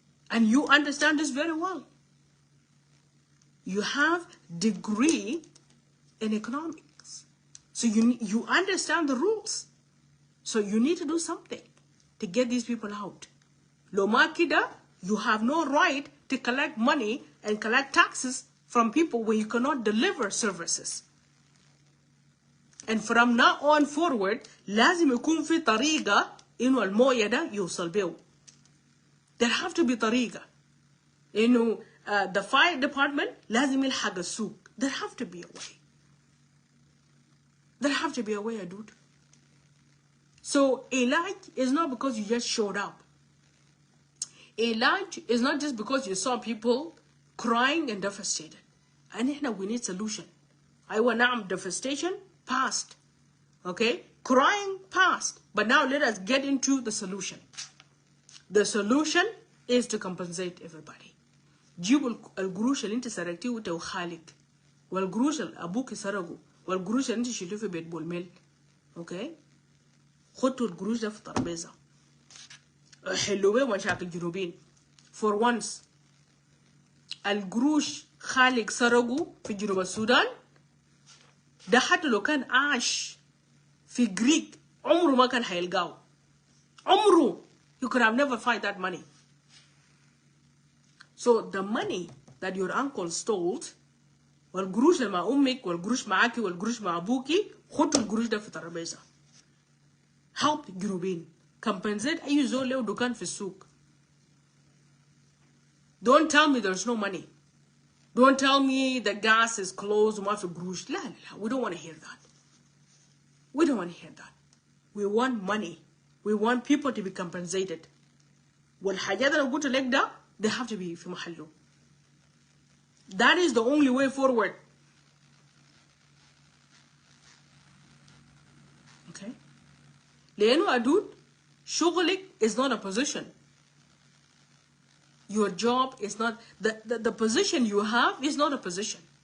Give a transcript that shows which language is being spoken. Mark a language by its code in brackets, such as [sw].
[en] And you understand this very well. You have degree in economics. So you understand the rules. So you need to do something to get these people out. [ar] Lo ma kida, [en] you have no right to collect money and collect taxes from people where you cannot deliver services. And from now on forward, [ar] لازم يكون في طريقة إنه الموية ده يوصل بيه. [en] There have to be [ar] طريقة إنه [en] the fire department [ar] لازم يلحق السوق. [en] There have to be a way. There have to be a way, dude. So علاج is not because you just showed up. علاج is not just because you saw people crying and devastated. And إحنا we need solution. [ar] أيوة نعم, [en] devastation past. Okay? Crying past. But now let us get into the solution. The solution is to compensate everybody. [ar] جيبوا القروش اللي انت سرقتيه وانت وخالك, والقروش اللي ابوك سرقوا, والقروش اللي انت شلتوه في بيت بولميل. اوكي؟ خدوا القروش ده في الترابيزه. حلوا بيه مشاكل الجنوبيين. [en] For once. [ar] القروش خالك سرقوا في جنوب السودان ده حتى لو كان عاش في جريك عمره ما كان هيلقاه. عمره. [en] You could have never find that money. So the money that your uncle stole, [ar] والقروش اللي مع أمك والقروش معاكي والقروش مع أبوكي, خدوا القروش ده في ترابيزة. [en] Help جنوبين. [ar] Compensate أي زول له دكان في السوق. [en] Don't tell me there's no money. Don't tell me the gas is closed [ar] وما في قروش. لا لا لا. [en] We don't want to hear that. We don't want to hear that. We want money. We want people to be compensated. [ar] والحاجات اللي قلت لك ده, [en] they have to be [ar] في محله. [en] That is the only way forward. Okay? [ar] لأنه [en] Adut, شغلك is not a position. Your job is not, the position you have is not a position.